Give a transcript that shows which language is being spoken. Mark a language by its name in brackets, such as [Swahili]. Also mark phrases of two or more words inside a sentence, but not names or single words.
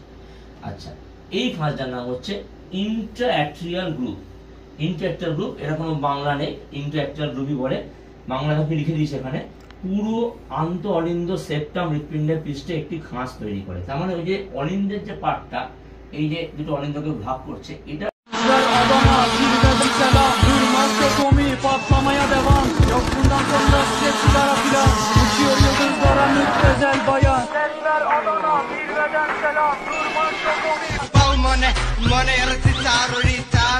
[Bangla] আচ্ছা, এই খাঁজটার নাম হচ্ছে [English] intraatrial group. intraatrial group, [Bangla] এটা কোনো বাংলা নেই, [English] intraatrial group [Bangla] বলে। বাংলা আমি লিখে দিয়েছি এখানে, পুরো আন্ত অলিন্দ সেপ্টাম হৃৎপিণ্ডের পৃষ্ঠে একটি খাঁজ তৈরি করে। তার মানে ওই যে অলিন্দের যে পার্টটা, এই যে দুটো অলিন্দকে ভাগ করছে, এটা [Turkish] patlamaya devam. Yok bundan sonra size sigara filan. Uçuyor yıldızlara müptezel bayan. Sesler Adana, zirveden selam. Durmaz çok komik. Balmane, mane yaratı tarihte.